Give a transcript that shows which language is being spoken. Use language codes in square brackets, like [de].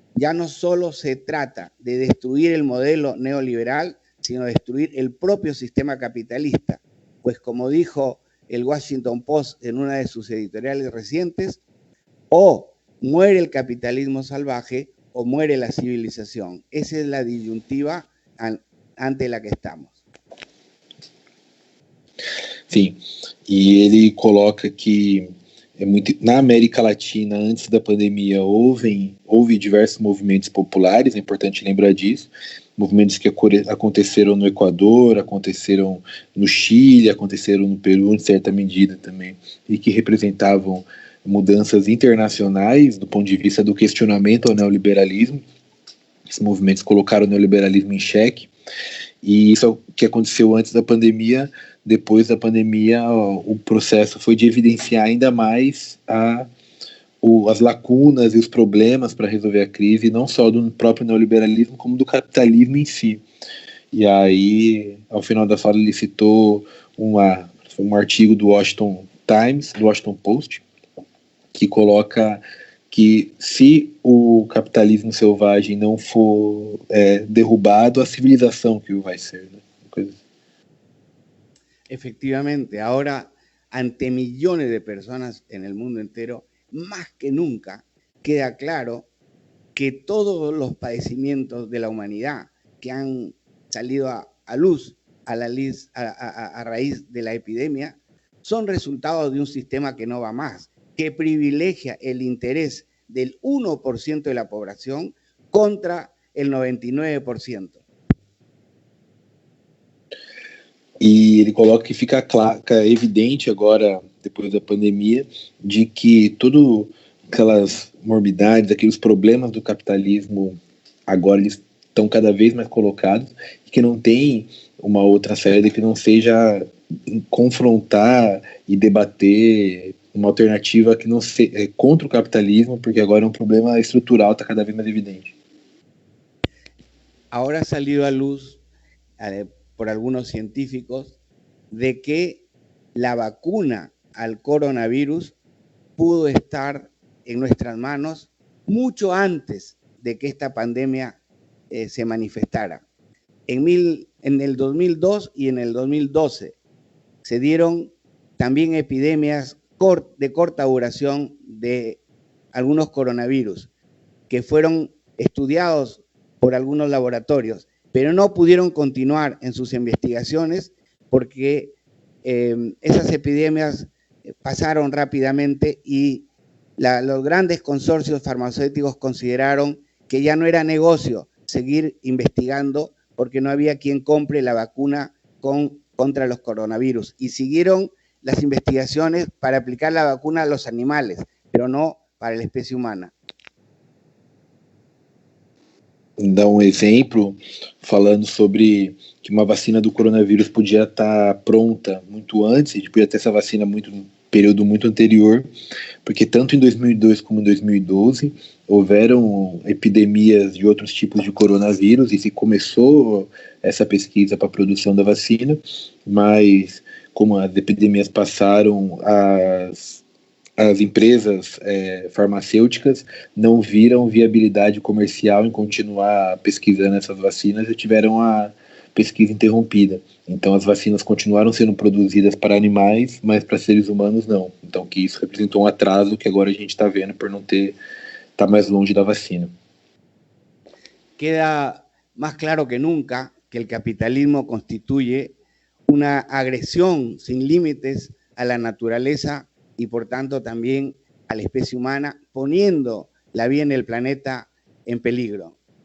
[es] ya no solo se trata de destruir el modelo neoliberal, sino destruir el propio sistema capitalista. Pues como dijo el Washington Post en una de sus editoriales recientes, o muere el capitalismo salvaje o muere la civilización. Esa es la disyuntiva ante la que estamos. [pt] Sim, e ele coloca que na América Latina, antes da pandemia, houve diversos movimentos populares, é importante lembrar disso, movimentos que aconteceram no Equador, aconteceram no Chile, aconteceram no Peru, em certa medida também, e que representavam mudanças internacionais do ponto de vista do questionamento ao neoliberalismo. Esses movimentos colocaram o neoliberalismo em xeque, e isso é o que aconteceu antes da pandemia. Depois da pandemia, o processo foi de evidenciar ainda mais as lacunas e os problemas para resolver a crise, não só do próprio neoliberalismo, como do capitalismo em si. E aí, ao final da fala, ele citou um artigo do Washington Times, do Washington Post, que coloca que se o capitalismo selvagem não for derrubado, a civilização que o vai ser, né? Coisa assim. [es] Efectivamente, ahora ante millones de personas en el mundo entero, más que nunca queda claro que todos los padecimientos de la humanidad que han salido a luz a raíz de la epidemia son resultados de un sistema que no va más, que privilegia el interés del 1% de la población contra el 99%. [pt] E ele coloca que fica evidente agora, depois da pandemia, de que todas aquelas morbidades, aqueles problemas do capitalismo, agora eles estão cada vez mais colocados, e que não tem uma outra saída que não seja confrontar e debater uma alternativa que não seja contra o capitalismo, porque agora é um problema estrutural, está cada vez mais evidente. [es] Ahora ha salido a luz por algunos científicos de que la vacuna al coronavirus pudo estar en nuestras manos mucho antes de que esta pandemia se manifestara. En el 2002 y en el 2012 se dieron también epidemias de corta duración de algunos coronavirus que fueron estudiados por algunos laboratorios, pero no pudieron continuar en sus investigaciones porque esas epidemias pasaron rápidamente y los grandes consorcios farmacéuticos consideraron que ya no era negocio seguir investigando porque no había quien compre la vacuna contra los coronavirus. Y siguieron las investigaciones para aplicar la vacuna a los animales, pero no para la especie humana. [pt] Dá exemplo falando sobre que uma vacina do coronavírus podia estar pronta muito antes, a gente podia ter essa vacina num período muito anterior, porque tanto em 2002 como em 2012 houveram epidemias de outros tipos de coronavírus e se começou essa pesquisa para a produção da vacina, mas como as epidemias passaram, as empresas farmacêuticas não viram viabilidade comercial em continuar pesquisando essas vacinas e tiveram a pesquisa interrompida. Então as vacinas continuaram sendo produzidas para animais, mas para seres humanos não. Então que isso representou um atraso que agora a gente está vendo por não estar mais longe da vacina. [es] Queda más claro que nunca que el capitalismo constituye una agresión sin límites a la naturaleza y por tanto también a la especie humana, poniendo la vida en el planeta en peligro.